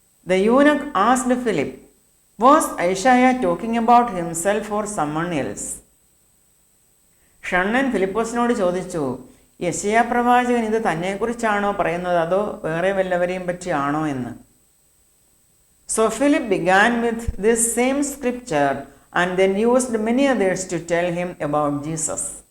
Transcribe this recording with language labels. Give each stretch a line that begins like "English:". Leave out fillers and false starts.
English: The eunuch asked Philip, "Was Isaiah talking about himself or someone else?"
Malayalam: ഷണ്ണൻ ഫിലിപ്പോസിനോട് ചോദിച്ചു, യെശയ്യാ പ്രവാചകൻ ഇത് തന്നെക്കുറിച്ചാണോ പറയുന്നത്, അതോ വേറെ വല്ലവരെയും പറ്റിയാണോ എന്ന്.
English: So Philip began with this same scripture and then used many others to tell him about Jesus.